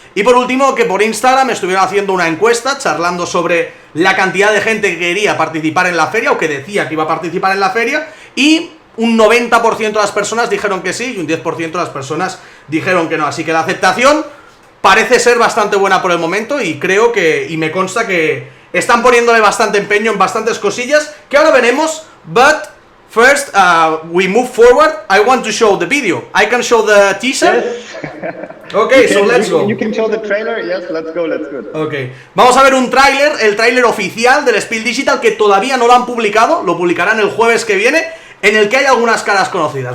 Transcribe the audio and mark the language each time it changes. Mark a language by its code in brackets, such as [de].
[es] Y por último, que por Instagram estuvieron haciendo una encuesta charlando sobre la cantidad de gente que quería participar en la feria, o que decía que iba a participar en la feria, y un 90% de las personas dijeron que sí y un 10% de las personas dijeron que no. Así que la aceptación parece ser bastante buena por el momento, y creo que, y me consta que están poniéndole bastante empeño en bastantes cosillas que ahora veremos. [en] But first, we move forward. I want to show the video. I can show the teaser. Yes. Okay, so let's go. You can show the trailer. Yes, let's go. Let's go. Okay. [es] Vamos a ver un tráiler, el tráiler oficial del SPIEL.digital que todavía no lo han publicado, lo publicarán el jueves que viene, en el que hay algunas caras conocidas.